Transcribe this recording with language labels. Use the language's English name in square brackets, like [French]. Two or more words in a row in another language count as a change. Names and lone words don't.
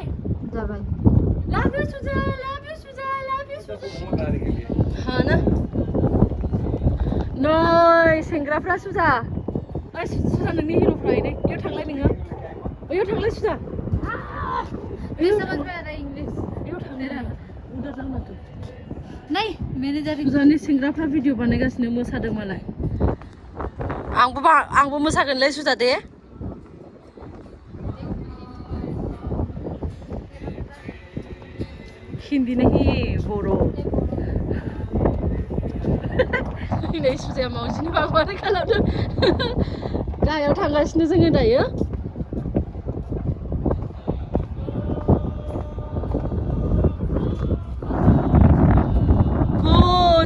[English] love you [Bodo] सुजा हाँ ना नय सेंग्राफ्रा सुजा सुजा नोंनि हिर'फ्रा इयाव थांलाय नोङो इयाव थांलाय सुजा [Hindi] मुझे समझ में आ रहा है इंग्लिश [Bodo] इयाव थांलाय [Hindi] उधर जाना तू नहीं मैंने जा रही [Bodo] सुजानि सेंग्राफ्रा भिडिअ बानायगासिनो मोसादों मालाय आंबो मोसागोनलै सुजा दे [Hindi] हिन्दी नहीं [Bodo] बर' नै सुजाया मावजिनि बागवानो खालामदों गाहायाव थांगासिनो जोङो दायो गुड